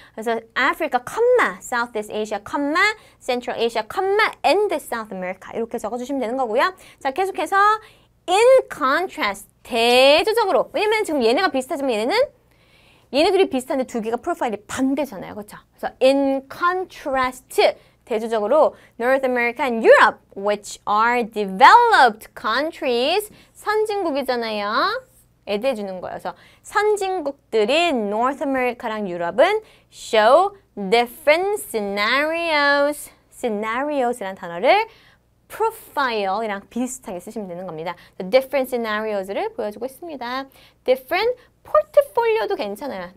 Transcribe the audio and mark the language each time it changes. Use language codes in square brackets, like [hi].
[en] 그래서 Africa, Southeast Asia, Central Asia, and South America [ko] 이렇게 적어주시면 되는 거고요. 자, 계속해서 [en] in contrast, [ko] 대조적으로. 왜냐면 지금 얘네가 비슷하지만 얘네들이 비슷한데 두 개가 프로파일이 반대잖아요. 그렇죠? 그래서 [en] in contrast, [ko] 대조적으로 [en] North America and Europe, which are developed countries, [ko] 선진국이잖아요. 애드해 주는 거예요. 그래서 선진국들인 North America랑 유럽은 [en] show different scenarios. [ko] scenarios라는 단어를 profile이랑 비슷하게 쓰시면 되는 겁니다. [en] different scenarios [ko] 를 보여주고 있습니다. [en] different portfolio [ko] 도 괜찮아요.